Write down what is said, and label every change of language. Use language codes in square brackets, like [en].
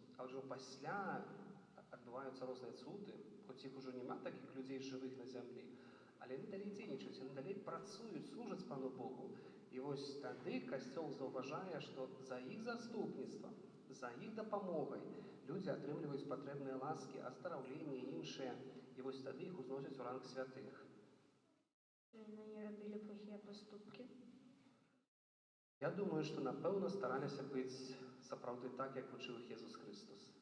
[be] А ўжо пасля адбываюцца розныя цуды, хоць іх ужо няма такіх людзей жывых на зямлі, але яны далей дзейнічаюць, яны далей працуюць, служаць Пану Богу. І вось тады Касцёл заўважае, што за іх заступніцтвам, за іх дапамогай людзі атрымліваюць патрэбныя ласкі, аздараўленні і іншыя, і вось тады іх узносяць у ранг святых. [ru] Они не робили плохие поступки. [be] Я думаю, што, напэўна, стараліся быць сапраўды так, як вучыў іх Езус Христос.